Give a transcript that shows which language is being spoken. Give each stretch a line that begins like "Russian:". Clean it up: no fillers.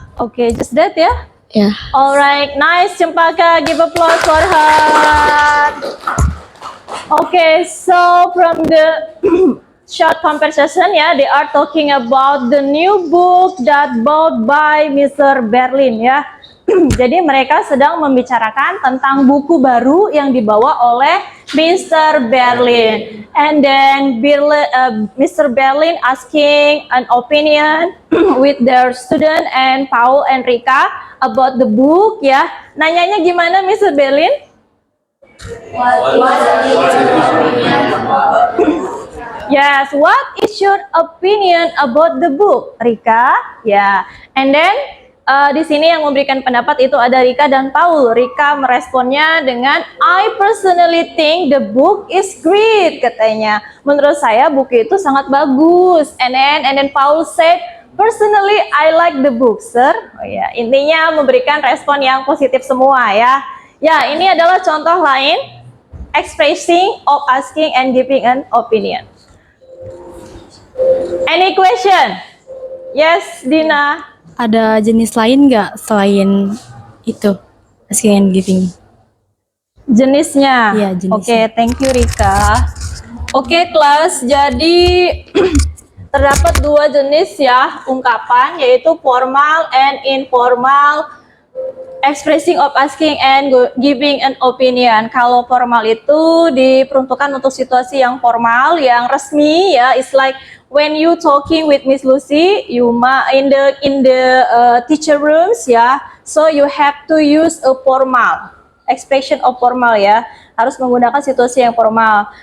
English: Okay, just that ya? Yeah. Alright, nice, Cempaka. Give applause for her. Okay, so from the short conversation, they are talking about the new book that bought by Mr. Berlin, ya.
Indonesian: Jadi mereka sedang membicarakan tentang buku baru yang dibawa oleh Mr.
English: Berlin. And then Mr. Berlin asking an opinion with their student and Paul and Rika about the book, ya.
Indonesian: Nanyanya gimana Mr. Berlin?
English: Yes, what is your opinion about the book, Rika?
Indonesian: Ya,
English: and then
Indonesian: di sini yang memberikan pendapat itu ada Rika dan Paul. Rika meresponnya dengan
English: I personally think the book is great,
Indonesian: katanya. Menurut saya buku itu sangat bagus.
English: And then Paul said personally I like the book, sir.
Indonesian: Oh ya, intinya memberikan respon yang positif semua ya. Ya, ini adalah contoh lain
English: expressing of asking and giving an opinion. Any question? Yes, Dina.
Indonesian: Ada jenis lain nggak selain itu,
English: asking and giving?
Indonesian: Jenisnya? Iya, jenisnya. Oke,
English: thank you
Indonesian: Rika. Oke, kelas. Jadi terdapat dua jenis ya ungkapan, yaitu
English: formal and informal expressing of asking and giving an opinion.
Indonesian: Kalau formal itu diperuntukkan untuk situasi yang formal, yang resmi ya.
English: It's like when you talking with Miss Lucy, you in the teacher rooms ya. So you have to use a formal expression of formal ya.
Indonesian: Harus menggunakan situasi yang formal.